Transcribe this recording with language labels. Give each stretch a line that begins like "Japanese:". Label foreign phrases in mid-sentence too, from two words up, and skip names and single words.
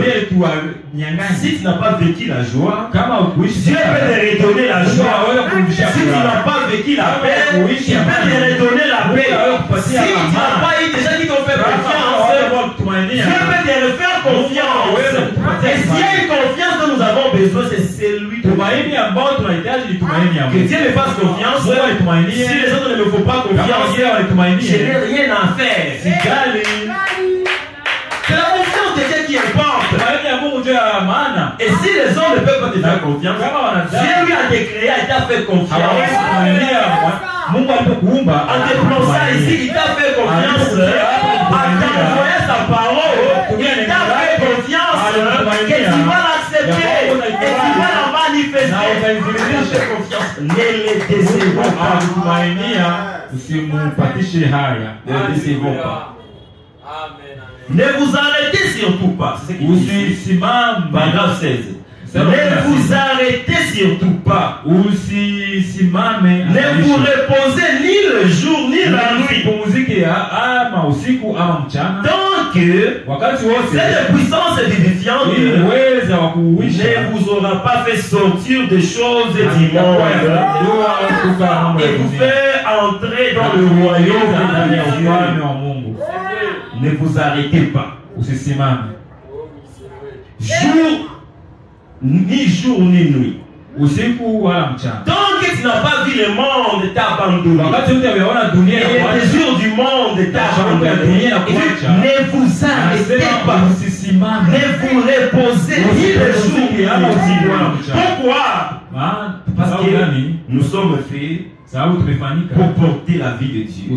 French: Si tu n'as pas vécu la joie, Dieu peut te redonner la joie. Si tu n'as pas vécu la paix, il peut te redonner la paix. Si tu n'as pas eu des gens qui t'ont fait confiance, Dieu peut te refaire confiance. Et s'il y a une confiance dont nous avons besoin, c'est celui de
Swahili: Tumaini ambao tunahitaji ni tumaini ya
French: que
Swahili: Mungu.
French: Dieu me fasse confiance.
Swahili: Mungu anitumainie.
French: Si les autres ne me font pas confiance,
Swahili: Kama wengine wanitumainie,
French: je n'ai rien à faire.
Swahili: sijali.
French: C'est la confiance de Dieu qui importe.
Swahili: Tumaini ya Mungu ndio ya maana.
French: Et si les hommes ne peuvent pas te faire confiance,
Swahili: Kama wanadamu
French: Dieu lui a décréé, il t'a fait
Swahili: hawawezi
French: confiance.
Swahili: kutumainia Mungu alipokuumba,
French: En te prononçant ici, il t'a fait confiance. En t'envoyant sa parole, il t'a fait confiance que tu vas l'accepter et tu vas la manifester. Il t'a fait confiance. Ne les décevons pas.
Swahili: Anakutumainia, usimupatishe haya.
French: Ne les décevons pas. Ne vous arrêtez surtout pas. C'est ce qu'il dit.
Swahili: Usisimame.
French: Paragraphe 16. Ne vous arrêtez surtout pas.
Swahili: Usisimame.
French: Ne vous reposez ni le jour ni la nuit.
Swahili: Usipumzike ama usiku ama mchana.
French: Tant que
Swahili: Wakati wote
French: cette puissance vivifiante
Swahili: ili uweza wa kuuisha
French: ne vous aura pas fait sortir des choses du monde et vous faire entrer dans le royaume de Dieu. Ne vous arrêtez pas.
Swahili: Usisimame.
French: Ni jour ni nuit.
Swahili: Usiku wala mchana.
French: Tant que tu n'as pas vu le monde t'abandonner.
Swahili: Wakati wote umeona dunia
French: Et les jours du monde t'abandonner. Ne vous arrêtez pas.
Swahili: Usisimame.
French: Ne vous reposez ni le jour ni la nuit. Pourquoi? Parce que nous sommes faits pour porter la vie de Dieu.